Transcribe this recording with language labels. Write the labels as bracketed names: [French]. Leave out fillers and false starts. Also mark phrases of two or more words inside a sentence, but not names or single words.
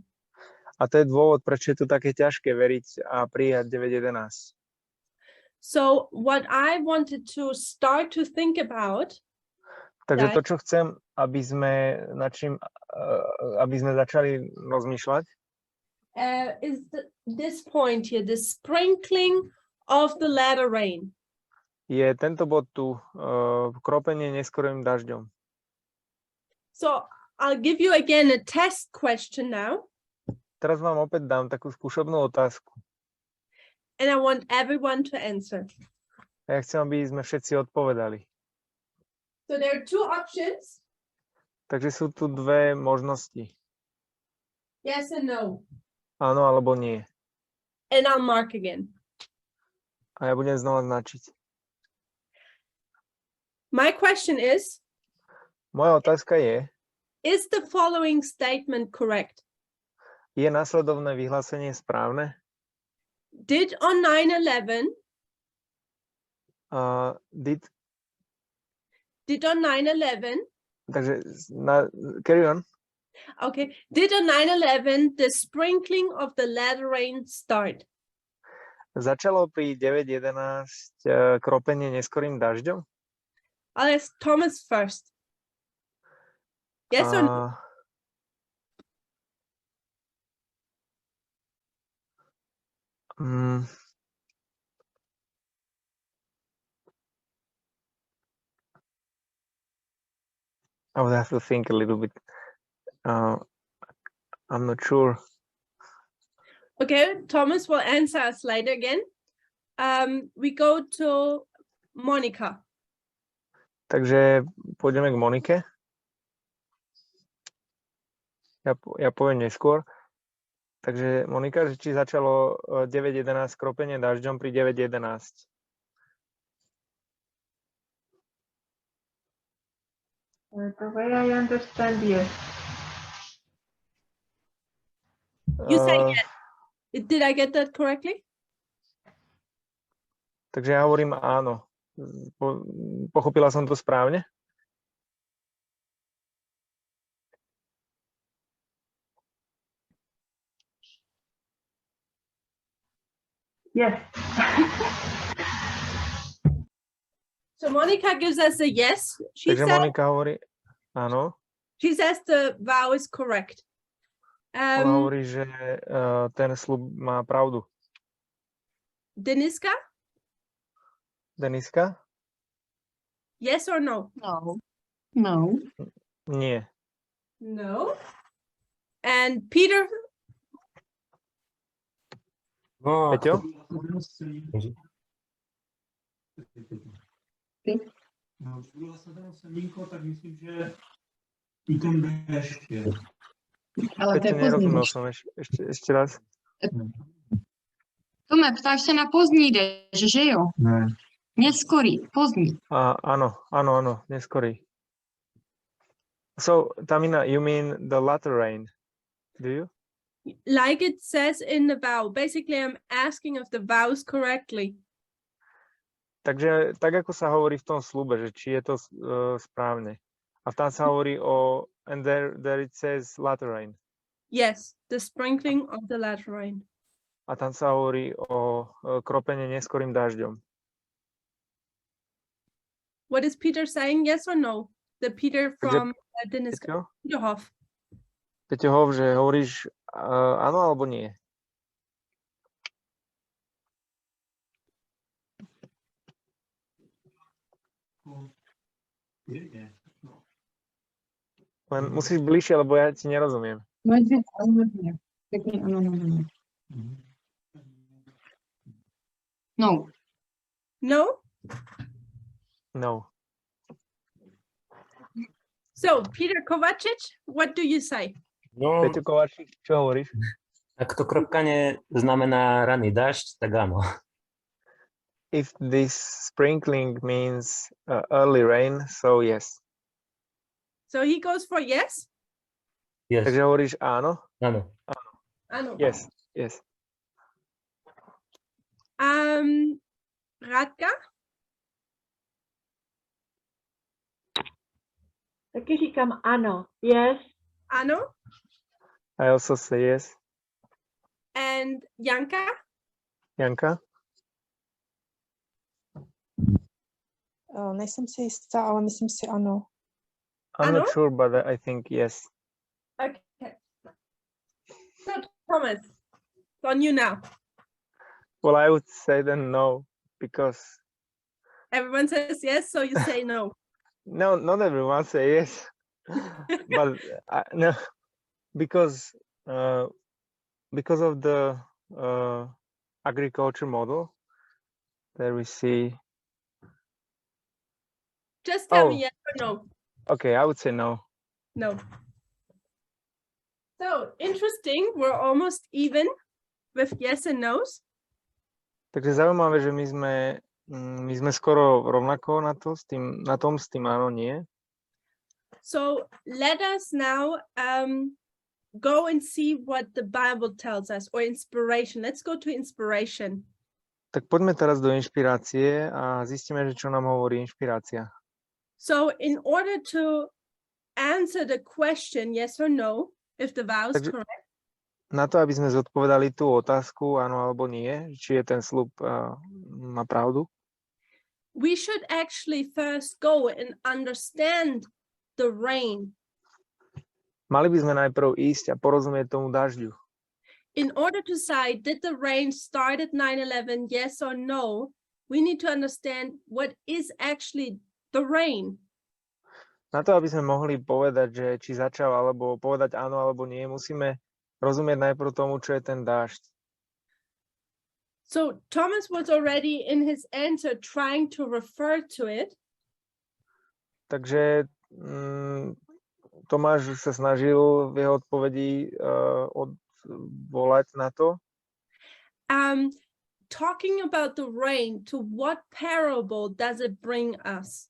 [Slovak] A to je dôvod, prečo je to také ťažké veriť a prijať 9.11. [English] So what I wanted to start to think about, [Slovak] Takže Tak. to, čo chcem, aby sme začali rozmýšľať, [English] is this point here, the sprinkling of the latter rain. [Slovak] je tento bod tu, kropenie neskorým dažďom. [English] So I'll give you again a test question now, [Slovak] Teraz vám opäť dám takú skúšobnú otázku. [English] and I want everyone to answer. [Slovak] A ja chcem, aby sme všetci odpovedali. [English] So there are two options, [Slovak] Takže sú tu dve možnosti. [English] yes and no, [Slovak] Áno alebo nie. [English] and I'll mark again. [Slovak] A ja budem znova značiť. [English] My question is [Slovak] Moja otázka [English] the following statement correct? [Slovak] je nasledovné vyhlásenie správne? [English] Did on 9/11, Did on 9/11, Takže carry on. okay, did on 9/11 the sprinkling of the latter rain start? [Slovak] Začalo pri 9.11 kropenie neskorým dažďom? [English] I'll ask Thomas first. Yes or no? I would have to think a little bit. I'm not sure. Okay, Thomas will answer us later again. We go to Monica. [Slovak] Takže pôjdeme k Monike. Ja poviem neskôr. Takže Monika, že či začalo 9.11 kropenie dažďom pri 9.11. [English] The way I understand, yes. You say yes. Did I get that correctly? [Slovak] Takže ja hovorím áno. Pochopila som to správne? [English] Yes. So Monica gives us a yes. She [Slovak] Takže [English] says, [Slovak] Monika hovorí áno. [English] she says the vow is correct. [Slovak] Ona hovorí, že ten sľub má pravdu. Deniska, Deniska? [English] yes or no? No. No. [Slovak] Nie. [English] No. And Peter, [Slovak] No, Peťo? [Czech] No, bylo zasadeno semínko, tak myslím, že i ten déšť je. Ale to [Slovak] Peťo, [Czech] je pozdní [Slovak] nerozumel [Czech] déšť. [Slovak] som ešte raz. [Czech] Tome, ptáš se na pozdní déšť, že jo? Ne. [Slovak] Neskorý, pozdní. Áno, neskorý. [English] So, Tamina, you mean the latter rain, do you? like it says in the vow, basically I'm asking if the vow is correctly. [Slovak] Takže tak, ako sa hovorí v tom sľube, že či je to správne. A tam sa hovorí o, [English] and there it says latter rain. Yes, the sprinkling of the latter rain. [Slovak] A tam sa hovorí o kropenie neskorým dažďom. [English] What is Peter saying? Yes or no? The Peter from Dennis [Slovak] Peťo? Peterhof. Peťo, že hovoríš áno alebo nie? [Czech] Je. No. [Slovak] Len musíš bližšie, lebo ja ti nerozumiem. [Czech] Pěkně, ano, no. No. No? No. [English] So, Peter Kovacic, what do you say? [Slovak] No, Peťo Kovačík, čo hovoríš? ak to kropkanie znamená raný dážď, tak áno. [English] If this sprinkling means early rain, so yes. So he goes for yes? Yes. [Slovak] Takže hovoríš áno? Áno. [Czech] Ano. [English] Yes. Radka? [Czech] Taky říkám ano. Yes. Ano? [English] I also say yes. And Janka? Janka? [Czech] Nejsem si jistá, ale myslím si ano. [English] I'm [Czech] Ano? [English] not sure, but I think yes. Okay. So, Thomas, it's on you now. Well, I would say then no, because Everyone says yes, so you say no. no, not everyone say yes, but no, because of the agriculture model that we see. Just tell Oh. me yes or no. Okay, I would say no. No. So, interesting. We're almost even with yes and no's. [Slovak] Takže zaujímavé, že my sme skoro rovnako na tom s tým áno, nie. [English] So, let us now go and see what the Bible tells us, or inspiration. Let's go to inspiration. [Slovak] Tak poďme teraz do inšpirácie a zistíme, že čo nám hovorí inšpirácia. [English] So, in order to answer the question yes or no, if the vow is [Slovak] Takže- [English] correct, [Slovak] Na to, aby sme zodpovedali tú otázku, áno alebo nie, či je ten sľub má pravdu, [English] we should actually first go and understand the rain. [Slovak] mali by sme najprv ísť a porozumieť tomu dažďu. [English] In order to decide, did the rain start at 9/11, yes or no, we need to understand what is actually the rain. [Slovak] Na to, aby sme mohli povedať, že či začal, alebo povedať áno alebo nie, musíme rozumieť najprv tomu, čo je ten dážď. [English] So Thomas was already in his answer trying to refer to it. [Slovak] Takže Tomáš sa snažil v jeho odpovedi odvolať na to. [English] Talking about the rain, to what parable does it bring us?